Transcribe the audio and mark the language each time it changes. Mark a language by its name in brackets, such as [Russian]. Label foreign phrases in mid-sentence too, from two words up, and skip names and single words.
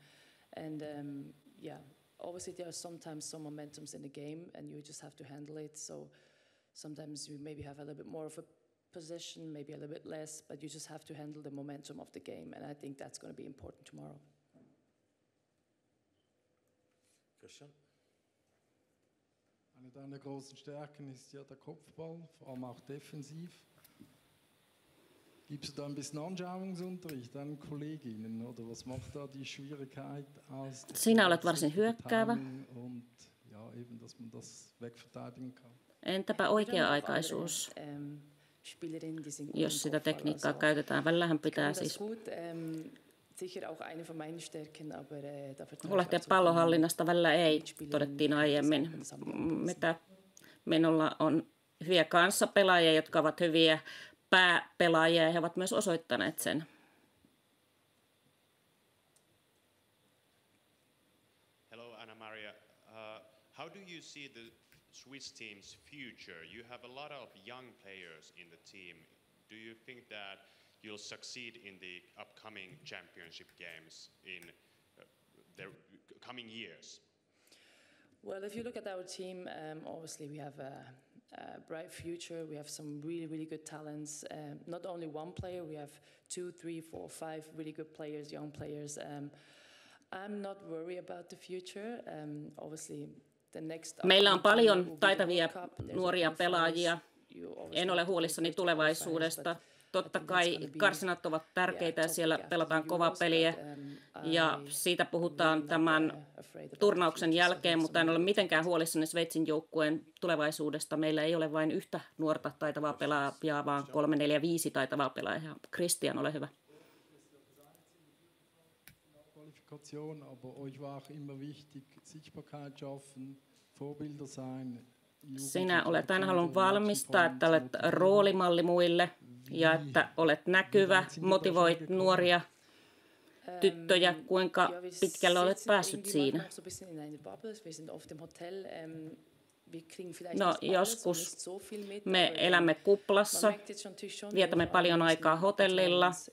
[English] And obviously there are sometimes some momentums in the game, and you just have to handle it. So sometimes you maybe have a little bit more of a possession, maybe a little bit less, but you just have to handle the momentum of the game, and I think that's going to be important tomorrow. Christian? [German] Eine deiner großen Stärken ist ja der Kopfball, vor allem auch defensiv. Gibst du da ein bisschen Anschauungsunterricht deinen Kolleginnen, oder was macht da die Schwierigkeit aus? [Finnish] Sinä olet varsin hyökkäävä. [German] Und ja, eben, dass man das wegverteidigen kann. [Finnish] Entäpä oikea-aikaisuus? Jos sitä tekniikkaa käytetään, välillähän pitää siis huolehtia pallonhallinnasta, välillä ei, todettiin aiemmin. Minulla on hyviä kanssapelaajia, jotka ovat hyviä pääpelaajia, ja he ovat myös osoittaneet sen. [English] Hello, Anna-Maria. How do you see the Swiss team's future? You have a lot of young players in the team. Do you think that you'll succeed in the upcoming championship games in the coming years? Well, if you look at our team, obviously we have bright future. We have some really good talents. Not only one player, we have 2, 3, 4, 5 really good players, young players. I'm not worried about the future. Obviously, the next. [Finnish] Meillä on paljon taitavia nuoria pelaajia. En ole huolissani tulevaisuudesta. Totta kai karsinat ovat tärkeitä ja siellä pelataan kovaa peliä ja siitä puhutaan tämän turnauksen jälkeen, mutta en ole mitenkään huolissani Sveitsin joukkueen tulevaisuudesta. Meillä ei ole vain yhtä nuorta taitavaa pelaajaa, vaan 3, 4, 5 taitavaa pelaajaa. Christian, ole hyvä. [German] Qualifikation, aber euch war auch immer wichtig, Sichtbarkeit schaffen, Vorbilder sein. [Finnish] Sinä olet aina halunnut valmistaa, että olet roolimalli muille ja että olet näkyvä, motivoit nuoria tyttöjä. Kuinka pitkälle olet päässyt siinä? No joskus me elämme kuplassa, vietämme paljon aikaa hotellilla.